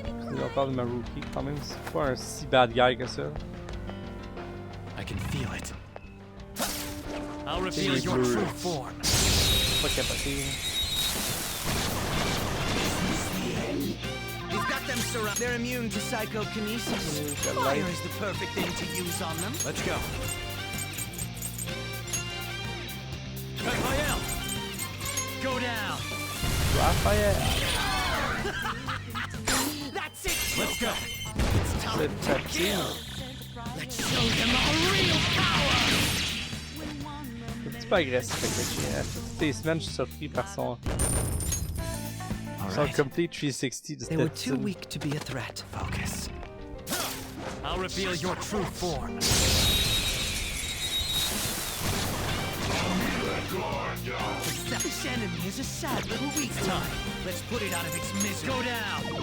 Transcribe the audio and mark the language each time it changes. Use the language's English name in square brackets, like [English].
[French] Il va parler de ma rookie quand même, c'est pas un si [English] bad guy [French] que ça. [English] I can feel it. I'll reveal your true form. [French] Pas capoté. [English] We've got them surrounded. They're immune to psychokinesis. Fire is the perfect thing to use on them. Let's go. Raphael! Go down! Raphael! That's it! Let's go! [French] C'est tactile. [English] Let's show them our real power! [French] C'est un petit peu agressif avec le chien. Toutes les semaines, je suis surpris par son [English] complete 360 [French] de [English] They were [French] cette [English] too weak to be a threat. Focus. I'll reveal your true form. This enemy is a sad little weak time. Let's put it out of its misery. Go down!